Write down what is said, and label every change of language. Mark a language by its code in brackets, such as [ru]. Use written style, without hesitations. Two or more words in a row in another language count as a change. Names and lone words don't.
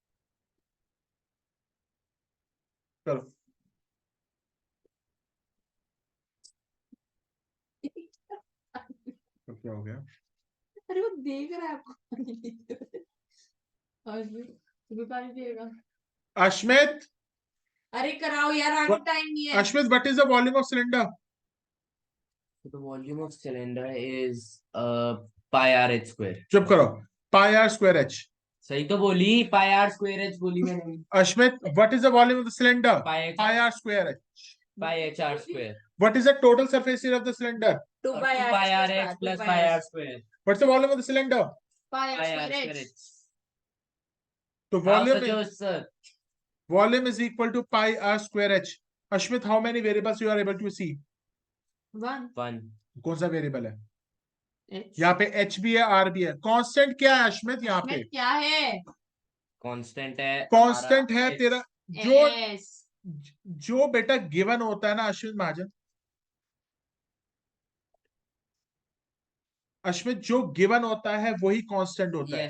[hi] चलो तो क्या हो गया? अरे वो देख रहा है आपको। और भी पानी पिएगा। अश्मित, अरे कराओ यार, आगे टाइम नहीं है। [en] अश्मित, what is the volume of cylinder? So the volume of cylinder is pi r h square. [hi] चुप करो, [en] pi r square h. [hi] सही तो बोली, [en] pi r square h [hi] बोली मैंने। [en] अश्मित, what is the volume of the cylinder? Pi pi r square h. pi h r square. what is the total surface area of the cylinder? 2 2 pi pi r r h plus 2 pi pi r r square. what's the volume of the cylinder? pi Pi r r square square h. h. [hi] तो [en] How वॉल्यूम such a sir? volume is equal to pi r square h. Ashmit, how many variables you are able to see? 1 1 [hi] कौन सा वेरिएबल है? h. यहाँ पे h भी है, r भी है। कांस्टेंट क्या है अश्मित यहाँ पे? इसमें क्या है? constant है। कांस्टेंट है H. तेरा जो s. जो बेटा गिवन होता है ना अश्वित महाजन, अश्मित जो गिवन होता है वही कांस्टेंट होता है।